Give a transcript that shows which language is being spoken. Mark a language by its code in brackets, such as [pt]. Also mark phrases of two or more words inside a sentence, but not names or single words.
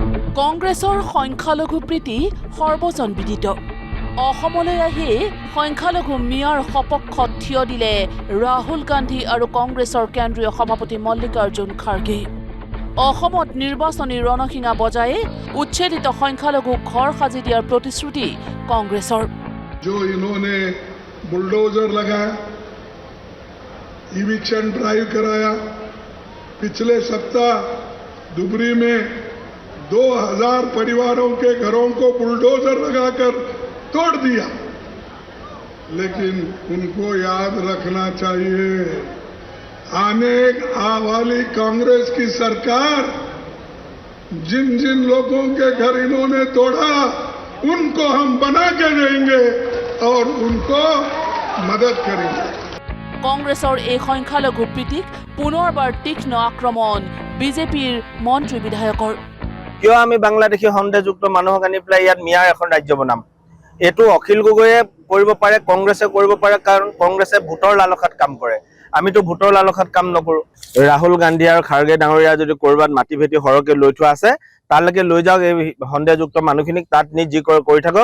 [as] কংগ্ৰেছৰ সংখ্যালঘু প্ৰীতি সৰ্বজন বিদিত অসমলৈ আহি সংখ্যালঘু মিয়াৰ সপক্ষত থিয় দিলে ৰাহুল গান্ধী আৰু কংগ্ৰেছৰ কেন্দ্ৰীয় সভাপতি মল্লিকাৰ্জুন খাৰ্গে অসমত নিৰ্বাচনী ৰণসিঙা বজাই উচ্ছেদিত সংখ্যালঘু ঘৰ সাজি দিয়াৰ প্ৰতিশ্ৰুতি কংগ্ৰেছৰ [hi] जो इन्होंने बुलडोजर लगाया [en] eviction drive [hi] कराया पिछले सप्ताह दुबरी में 2000 परिवारों के घरों को बुलडोजर लगाकर तोड़ दिया लेकिन उनको याद रखना चाहिए आने वाली कांग्रेस की सरकार जिन जिन लोगों के घर इन्होंने तोड़ा उनको हम बना के देंगे और उनको मदद करेंगे [as] কংগ্ৰেছৰ এই সংখ্যালঘু প্ৰীতিক পুনৰবাৰ তীক্ষ্ণ আক্ৰমণ বিজেপিৰ মন্ত্ৰী বিধায়কৰ কিয় আমি বাংলাদেশী সন্দেহযুক্ত মানুহক আনি পেলাই ইয়াত মিয়াৰ এখন ৰাজ্য বনাম এটো অখিল গগৈয়ে কৰিব পাৰে কংগ্ৰেছে কৰিব পাৰে কাৰণ কংগ্ৰেছে ভোটৰ লালসাত কাম কৰে আমিতো ভোটৰ লালসাত কাম নকৰো ৰাহুল গান্ধী আৰু খাৰ্গে ডাঙৰীয়া যদি কৰবাত মাটি ভেটি হৰকে লৈ থোৱা আছে তালৈকে লৈ যাওক এই সন্দেহযুক্ত মানুহখিনিক তাত নি যি কৰি থাকক